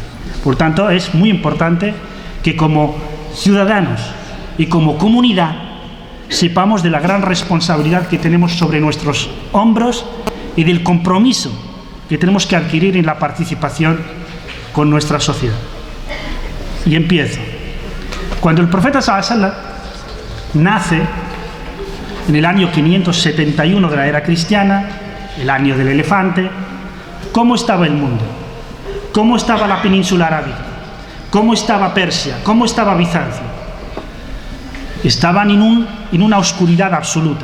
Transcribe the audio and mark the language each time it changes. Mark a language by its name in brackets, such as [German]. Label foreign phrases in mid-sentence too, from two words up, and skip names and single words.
[Spanish] Por tanto, es muy importante que como ciudadanos y como comunidad sepamos de la gran responsabilidad que tenemos sobre nuestros hombros y del compromiso que tenemos que adquirir en la participación con nuestra sociedad. Y empiezo. Cuando el profeta [Arabic] صلى الله عليه وسلم [Spanish] nace en el año 571 de la era cristiana, el año del elefante, ¿cómo estaba el mundo? ¿Cómo estaba la península arábiga? ¿Cómo estaba Persia? ¿Cómo estaba Bizancio? Estaban en una oscuridad absoluta.